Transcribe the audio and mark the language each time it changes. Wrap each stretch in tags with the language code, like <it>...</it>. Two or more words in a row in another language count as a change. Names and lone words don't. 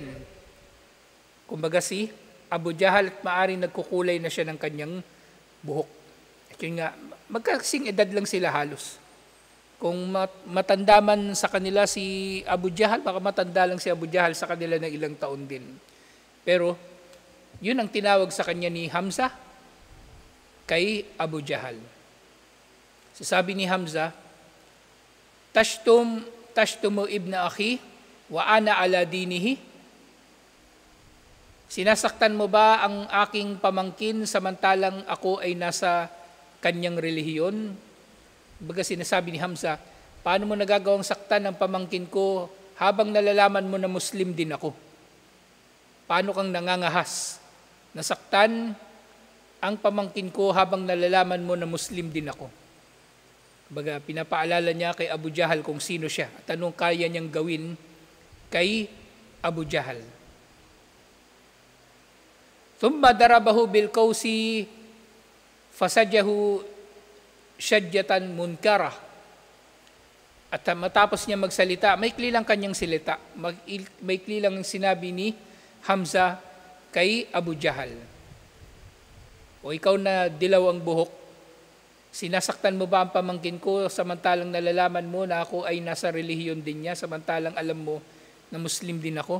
<tl>Kumbaga si Abu Jahal at maaring nagkukulay na siya ng kanyang buhok. At yun nga, magkasing edad lang sila halos. Kung matanda man sa kanila si Abu Jahal, baka matanda lang si Abu Jahal sa kanila ng ilang taon din. Pero yun ang tinawag sa kanya ni Hamza kay Abu Jahal. Sabi ni</tl> <ar>Hamza, تشتم ابن أخي وأنا على دينه.</ar> <tl>Sinasaktan mo ba ang aking pamangkin samantalang ako ay nasa kanyang relihiyon? Baga sinasabi ni Hamza, paano mo nagagawang saktan ang pamangkin ko habang nalalaman mo na Muslim din ako? Paano kang nangangahas? Nasaktan ang pamangkin ko habang nalalaman mo na Muslim din ako. Baga pinapaalala niya kay Abu Jahal kung sino siya at anong kaya niyang gawin kay Abu Jahal.</tl> <ar>ثم ضربه بالقوس فشجه شجة منكرة.</ar> <tl>At matapos niya magsalita, maikli lang kanyang salita, maikli lang sinabi ni Hamza kay Abu Jahal. O ikaw na dilaw ang buhok, sinasaktan mo ba ang pamangkin ko samantalang nalalaman mo na ako ay nasa relihiyon din niya, samantalang alam mo na Muslim din ako?</tl>